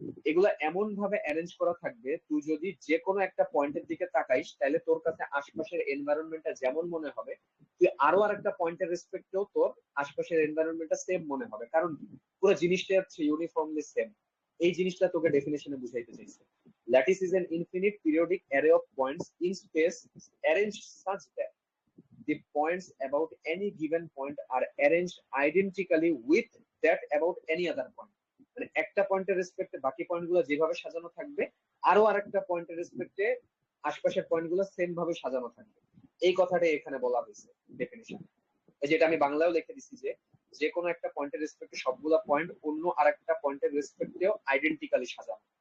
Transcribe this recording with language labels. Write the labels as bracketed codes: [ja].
[bn] এগুলো এমন ভাবে অ্যারেঞ্জ করা থাকবে, তুই যদি যে কোনো একটা পয়েন্টের দিকে তাকাইস তাহলে তোর কাছে আশপাশের এনভায়রনমেন্টটা যেমন মনে হবে, তুই আরো আরেকটা পয়েন্টের রেসপেক্টেও তোর আশপাশের এনভায়রনমেন্টটা সেম মনে হবে, কারণ পুরো জিনিসটা হচ্ছে ইউনিফর্মলি সেম। এই জিনিসটা তোকে ডেফিনেশনে বুঝাইতে চাইছে। [en] Lattice is an infinite periodic array of points in space arranged such that the points about any given point are arranged identically with that about any other point. [bn] মানে একটা পয়েন্টের রেসপেক্টে বাকি পয়েন্টগুলো যেভাবে সাজানো থাকবে, আরো আরেকটা পয়েন্টের রেসপেক্টে আশপাশের পয়েন্টগুলো সেম ভাবে সাজানো থাকবে। এই কথাটাই এখানে বলা হয়েছে ডেফিনিশন। এই যেটা আমি বাংলায়ও লিখে দিছি যে যে কোনো একটা পয়েন্টের রেসপেক্টে সবগুলা পয়েন্ট অন্য আরেকটা পয়েন্টের রেসপেক্টেও আইডেন্টিক্যালি সাজানো।